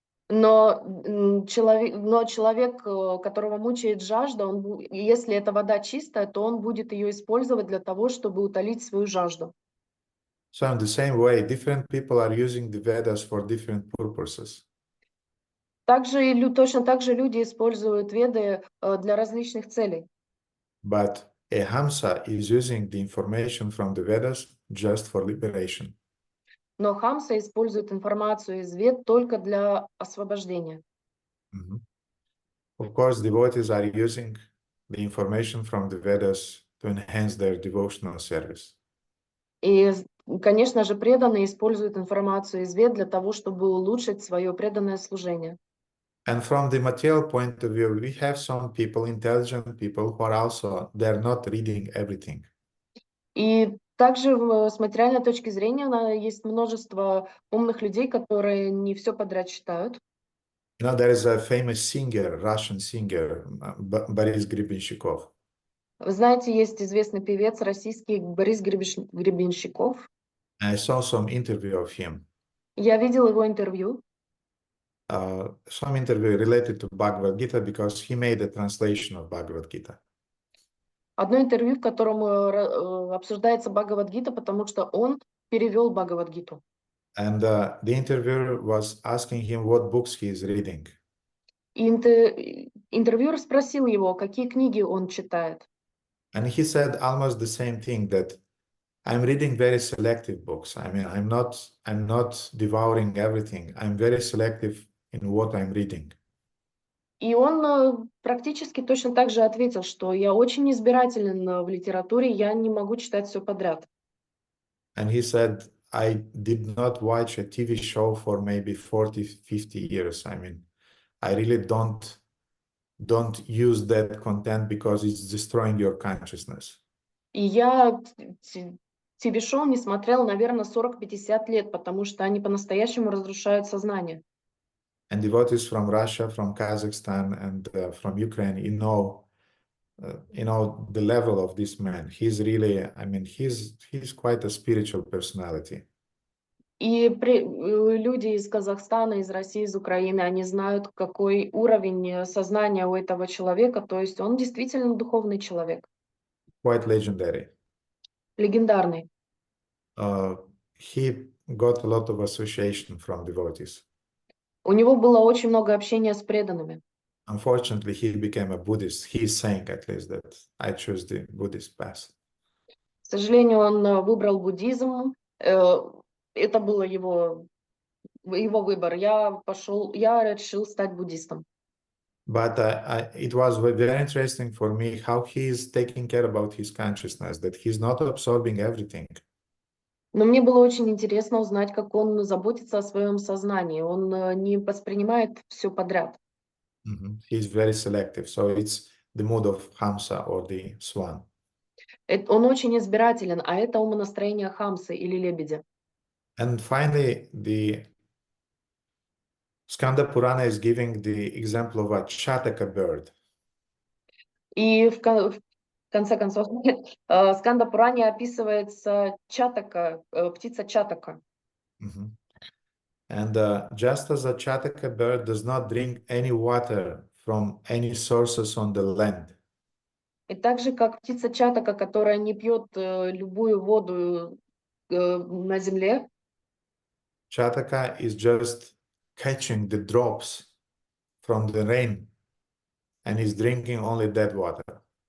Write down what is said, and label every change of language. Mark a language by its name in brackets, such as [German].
[Russian] Но человек, которого мучает жажда, если эта вода чистая, то он будет ее использовать для того, чтобы утолить свою жажду. [English] So in the same way, different people are using the Vedas for different purposes. [Russian] Точно так же люди используют Веды для различных целей. [English] But a Hamsa is using the information from the Vedas just for liberation. [Russian] Но Хамса использует информацию из Вед только для освобождения. [English] Of course, devotees are using the information from the Vedas to enhance their devotional service. [Russian] И, конечно же, преданные используют информацию из Вед для того, чтобы улучшить свое преданное служение. [English] And from the material point of view, we have some people, intelligent people, who are also, they're not reading everything. [Russian] И также с материальной точки зрения есть множество умных людей, которые не все подряд читают. [English] You know, there is a famous singer, Russian singer, Boris Гребенщиков. [Russian] Вы знаете, есть известный певец российский Борис Гребенщиков. [English] I saw some interview of him. [Russian] Я видел его интервью. [English] Some interview related to Bhagavad Gita because he made a translation of Bhagavad Gita. [Russian] Одно интервью, в котором обсуждается Бхагавад-гита, потому что он перевел Бхагавад-гиту. [English] And the interviewer was asking him what books he is reading. [Russian] И интервьюер спросил его, какие книги он читает. [English] And he said almost the same thing, that I'm reading very selective books. I mean, I'm not devouring everything. I'm very selective in what I'm reading. [Russian] И он практически точно так же ответил, что я очень избирателен в литературе, я не могу читать все подряд. [English] And he said, I did not watch a TV show for maybe 40, 50 years. I mean, I really don't use that content because it's destroying your consciousness. [Russian] И я ТВ-шоу не смотрел, наверное, 40-50 лет, потому что они по-настоящему разрушают сознание. [English] And devotees from Russia, from Kazakhstan, and from Ukraine, you know the level of this man. He's really, I mean, he's quite a spiritual personality. [Russian] И люди из Казахстана, из России, из Украины, они знают, какой уровень сознания у этого человека, то есть он действительно духовный человек. [English] Quite legendary. [Russian] Легендарный. [English] He got a lot of association from devotees. [Russian] У него было очень много общения с преданными. [English] Unfortunately, he became a Buddhist. He is saying at least that I choose the Buddhist path. [Russian] К сожалению, он выбрал буддизм. Это был его выбор. Я решил стать буддистом. [English] But it was very interesting for me how he is taking care about his consciousness, that he's not absorbing everything. [Russian] Но мне было очень интересно узнать, как он заботится о своем сознании. Он не воспринимает все подряд. [English] He's very selective. So it's the mood of Hamsa or the swan. [Russian] Он очень избирателен, а это умонастроение хамсы или лебедя. [English] And finally, the Skanda Purana is giving the example of a Chataka bird. [Russian] И в конце концов, в Сканда-Пуране описывается чатака, птица чатака. Mhm. [English] And just as a Chataka bird does not drink any water from any sources on the land, [Russian] И так же, как птица чатака, которая не пьет любую воду на земле, [English] Chataka is just catching the drops from the rain and is drinking only that water.